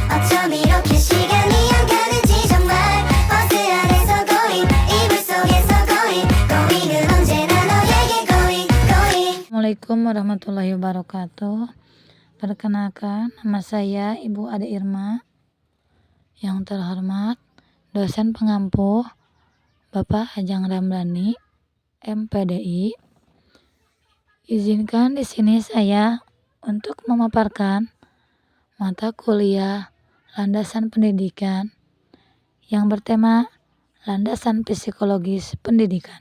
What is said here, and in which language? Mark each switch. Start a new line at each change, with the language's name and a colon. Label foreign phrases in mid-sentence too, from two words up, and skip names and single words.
Korean: 어쩜 이렇게 시간이 안 가는지 정말 버스 안에서 고잉 이불 속에서 고잉은 언제나 너에게 고잉.
Arabic: السلام عليكم ورحمة الله وبركاته.
Indonesian: Perkenalkan, nama saya Ibu Ade Irma. Yang terhormat dosen pengampu Bapak Ajeng Ramdhani, MPDI. Izinkan di sini saya untuk memaparkan mata kuliah landasan pendidikan yang bertema landasan psikologis pendidikan.